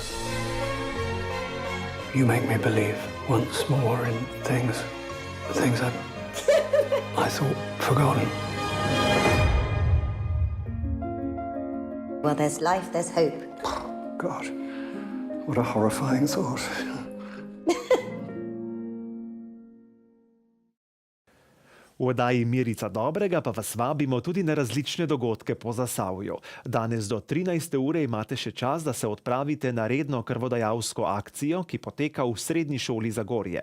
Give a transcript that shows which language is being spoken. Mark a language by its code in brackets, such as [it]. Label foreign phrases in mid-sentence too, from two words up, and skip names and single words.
[en] You make me believe once more in things I thought forgotten. Well, there's life, there's hope. God, what a horrifying thought. [sl] V oddaji Mirica Dobrega pa vas vabimo tudi na različne dogodke po Zasavju. Danes do 13. ure imate še čas, da se odpravite na redno krvodajalsko akcijo, ki poteka v Srednji šoli Zagorje.